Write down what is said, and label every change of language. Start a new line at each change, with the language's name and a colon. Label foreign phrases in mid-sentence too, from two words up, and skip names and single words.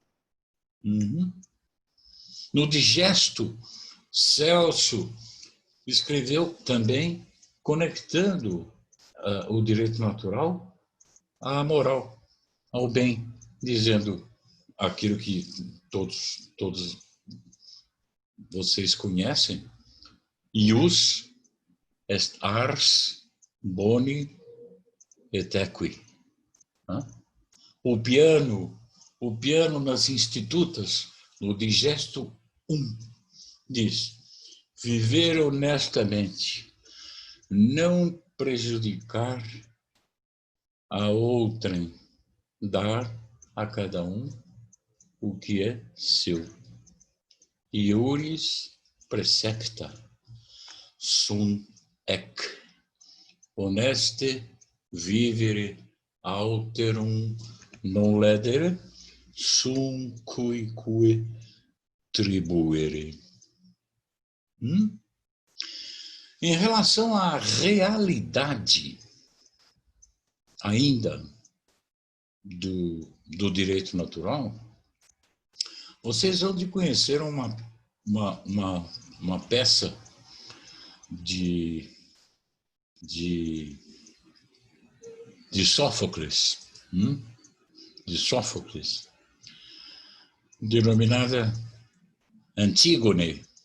Portuguese: No Digesto, Celso escreveu também conectando o direito natural à moral, ao bem, dizendo aquilo que todos vocês conhecem:
Latin: ius est ars boni et equi.
Portuguese: O piano nas institutas, no Digesto 1, diz: viver honestamente, não prejudicar a outrem, dar a cada um o que é seu.
Latin: Iuris precepta sunt ec, honeste vivere alterum non ledere, sum cuique tribuere.
Portuguese: Em relação à realidade ainda do direito natural, vocês vão de conhecer uma peça de Sófocles, denominada Antígone.